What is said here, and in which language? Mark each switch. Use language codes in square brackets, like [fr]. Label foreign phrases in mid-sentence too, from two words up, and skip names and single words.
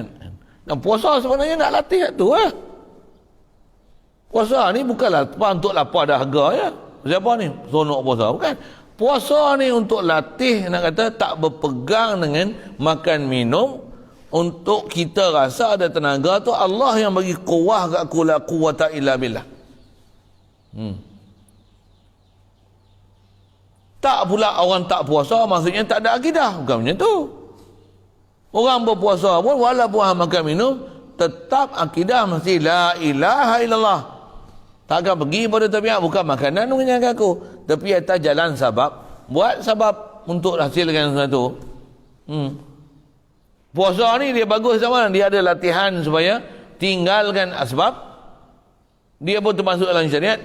[ms] Dan puasa sebenarnya nak latih tu lah. Puasa ni bukanlah untuk lapar dahaga ya. Siapa ni? Sonok puasa. Bukan. Puasa ni untuk latih, nak kata tak berpegang dengan makan minum. Untuk kita rasa ada tenaga tu Allah yang bagi kuwah kat aku, [ar] لا قوة إلا بالله. [ms] Tak pula orang tak puasa maksudnya tak ada akidah. Bukan macam tu. Orang berpuasa pun walaupun makan minum tetap akidah mesti [ar] لا إله إلا الله. [ms] Takkan pergi pada tabiat bukan makanan mengenyangkan aku. Tapi atas jalan sabab. Buat sabab untuk hasilkan sesuatu. Puasa ni dia bagus sama. Dia ada latihan supaya tinggalkan asbab. Dia pun termasuk dalam syariat.